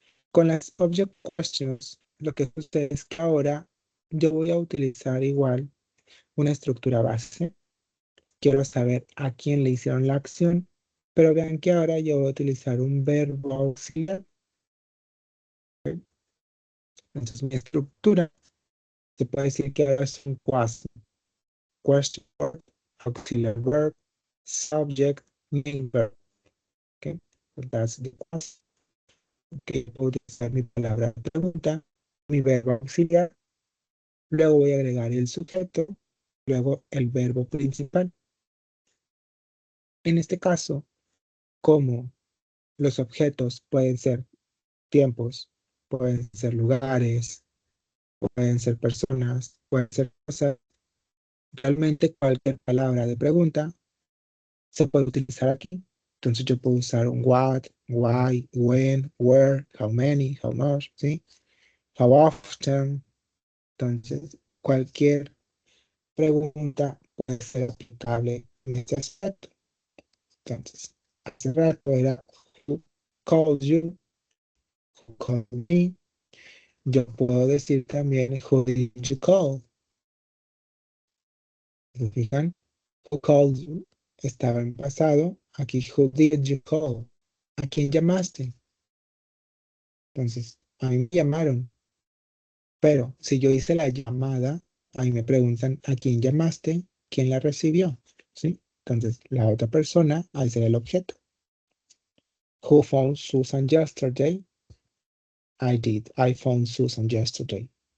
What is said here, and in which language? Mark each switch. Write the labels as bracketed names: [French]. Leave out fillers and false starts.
[Spanish] Con las object questions, lo que sucede es que ahora yo voy a utilizar igual una estructura base. Quiero saber a quién le hicieron la acción, pero vean que ahora yo voy a utilizar un verbo auxiliar. ¿Ok? Entonces mi estructura se puede decir que ahora es un quasi. [English] Question word, auxiliary verb, subject, main verb. Okay? So that's the quasi. [Spanish] Okay, puedo utilizar mi palabra pregunta, mi verbo auxiliar, luego voy a agregar el sujeto, luego el verbo principal. En este caso, cómo los objetos pueden ser tiempos, pueden ser lugares, pueden ser personas, pueden ser cosas. Realmente cualquier palabra de pregunta se puede utilizar aquí. Entonces yo puedo usar un [English] what, why, when, where, how many, how much, [Spanish] ¿sí? [English] How often. [Spanish] Entonces, cualquier pregunta puede ser aplicable en ese aspecto. Entonces, hace rato era [English] who called you, who called me. [Spanish] Yo puedo decir también [English] who did you call. [Spanish] ¿Se fijan? [English] Who called you [Spanish] estaba en pasado. Aquí, [English] who did you call? [Spanish] ¿A quién llamaste? Entonces, a mí me llamaron. Pero si yo hice la llamada, ahí me preguntan a quién llamaste, quién la recibió. ¿Sí? Entonces, la otra persona, ahí será el objeto. [English] Who phoned Susan yesterday? I did. I phoned Susan yesterday.